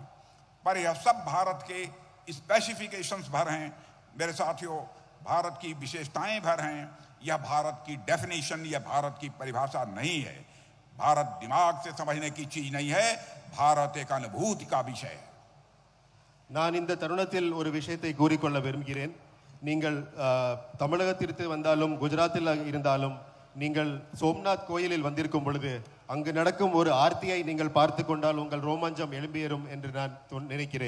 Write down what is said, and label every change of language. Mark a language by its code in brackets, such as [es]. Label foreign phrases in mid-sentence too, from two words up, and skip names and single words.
[hi] पर यह सब भारत के स्पेसिफिकेशंस भर हैं मेरे साथियों, भारत की विशेषताएं भर हैं। यह भारत की डेफिनेशन, यह भारत की परिभाषा नहीं है। भारत दिमाग से समझने की चीज नहीं है, भारत एक अनुभूति का विषय है। [ta] நான் இந்த தருணத்தில் ஒரு விஷயத்தை கூறிக்கொள்ள விரும்புகிறேன். நீங்கள் தமிழகத்திற்கு வந்தாலும் குஜராத்தில் இருந்தாலும் நீங்கள் சோம்நாத் கோயிலில் வந்திருக்கும் பொழுது அங்கு நடக்கும் ஒரு ஆர்த்தியை நீங்கள் பார்த்து கொண்டால் உங்கள் ரோமாஞ்சம் எழும்பியரும் என்று நான் நினைக்கிறேன்.